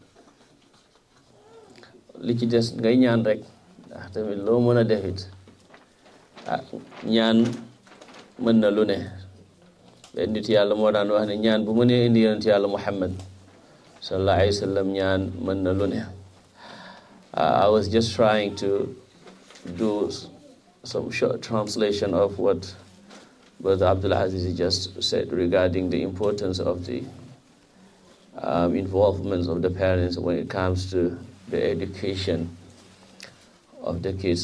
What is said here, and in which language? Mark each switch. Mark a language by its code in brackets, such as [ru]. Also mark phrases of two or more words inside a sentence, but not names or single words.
[wo] li ci des ngay ñaan rek ndax tamit loo mën a def it ñaan mën na lu ne. benn nit yàlla moo daan wax ne ñaan bu mënee indi yonent yàlla Muhammad [ar] صلى الله عليه وسلم [wo] ñaan mën na lu ne. [en] I was just trying to do some short translation of what Brother Abdul Aziz just said regarding the importance of the involvement of the parents when it comes to the education of the kids.